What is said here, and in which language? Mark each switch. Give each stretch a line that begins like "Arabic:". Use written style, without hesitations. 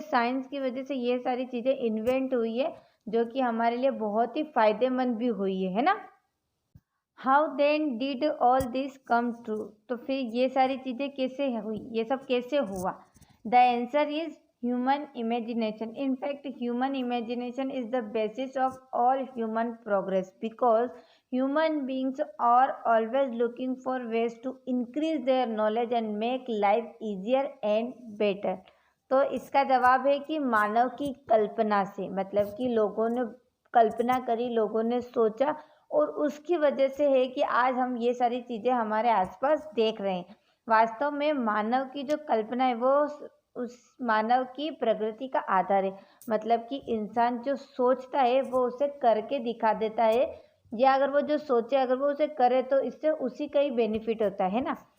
Hindi: Science की वजह से ये सारी चीज़ें इन्वेंट हुई है, जो कि हमारे लिए बहुत ही फ़ायदेमंद भी हुई है ना।
English: How then did all this come true?
Hindi: तो फिर ये सारी चीज़ें कैसे हुई, ये सब कैसे हुआ?
English: The answer is human imagination. In fact, human imagination is the basis of all human progress because human beings are always looking for ways to increase their knowledge and make life easier and better।
Hindi: तो इसका जवाब है कि मानव की कल्पना से, मतलब कि लोगों ने कल्पना करी, लोगों ने सोचा और उसकी वजह से है कि आज हम ये सारी चीज़ें हमारे आसपास देख रहे हैं। वास्तव में मानव की जो कल्पना है वो उस मानव की प्रगति का आधार है। मतलब कि इंसान जो सोचता है वो उसे करके दिखा देता है, या अगर वो जो सोचे अगर वो उसे करे तो इससे उसी का ही बेनिफिट होता है ना।